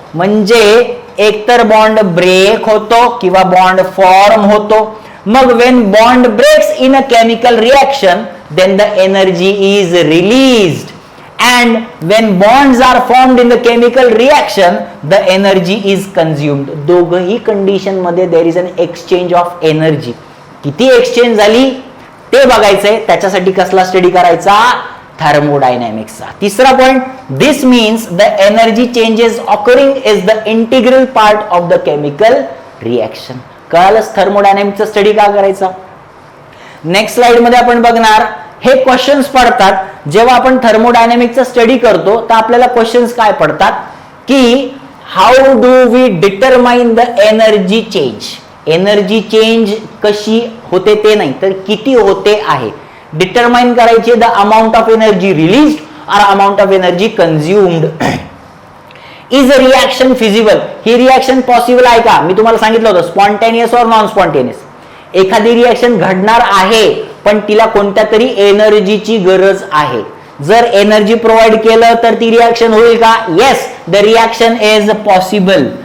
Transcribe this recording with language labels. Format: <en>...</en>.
<mr>म्हणजे एकतर bond break होतो किंवा बॉन्ड फॉर्म होतो.</mr> <en>मग when bond breaks in a chemical reaction then the energy is released, and when bonds are formed in the chemical reaction the energy is consumed.</en> <mr>दोघही condition मध्ये</mr> <en>there is an exchange of energy.</en> <mr>किती exchange झाली ते बघायचंय, त्याच्यासाठी कसला study करायचा, थर्मोडायनॅमिक्सचा. तिसरा point,</mr> <en>This means the energy changes occurring is the integral part of the chemical reaction.</en> <mr>कळालंच थर्मोडायनॅमिक्सचा study का करायचा. नेक्स्ट स्लाइड मध्ये आपण बघणार, हे क्वेश्चन्स पडतात जेव्हा आपण थर्मोडायनॅमिक्सचा स्टडी करतो, तर आपल्याला क्वेश्चन्स काय पडतात की</mr> <en>How do we determine the energy change.</en> <mr>Energy change कशी होते ते नाही तर किती होते आहे. डिटरमाइन करायचे</mr> <en>The amount of energy released और amount of energy consumed. Is a reaction feasible.</en> <mr>He reaction possible आहे का. मी तुम्हाला सांगितलं होतं स्पॉन्टेनियस और नॉन स्पॉन्टेनियस. एखादी रिएक्शन घडणार आहे पण तिला कोणत्या तरी एनर्जीची गरज आहे. जर एनर्जी प्रोव्हाइड केलं तर ती रिएक्शन होईल का,</mr> <en>Yes, the reaction is possible.</en>